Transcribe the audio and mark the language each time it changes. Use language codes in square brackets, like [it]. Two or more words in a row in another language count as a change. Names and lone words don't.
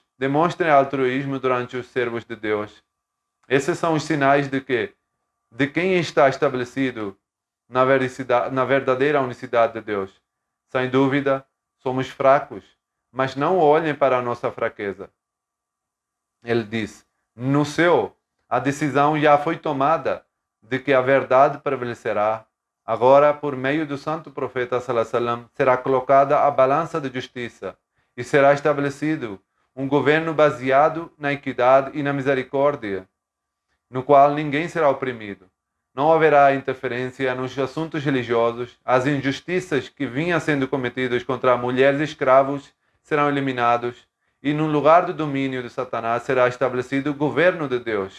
[pt] Demonstrem altruísmo durante os servos de Deus. Esses são os sinais de quem está estabelecido na verdadeira unicidade de Deus. Sem dúvida, somos fracos, mas não olhem para a nossa fraqueza. Ele diz: no céu, a decisão já foi tomada de que a verdade prevalecerá. Agora, por meio do santo profeta [ar] صلى الله عليه وسلم, [pt] será colocada a balança de justiça e será estabelecido um governo baseado na equidade e na misericórdia, no qual ninguém será oprimido. Não haverá interferência nos assuntos religiosos. As injustiças que vinham sendo cometidas contra mulheres e escravos serão eliminados e no lugar do domínio de Satanás será estabelecido o governo de Deus.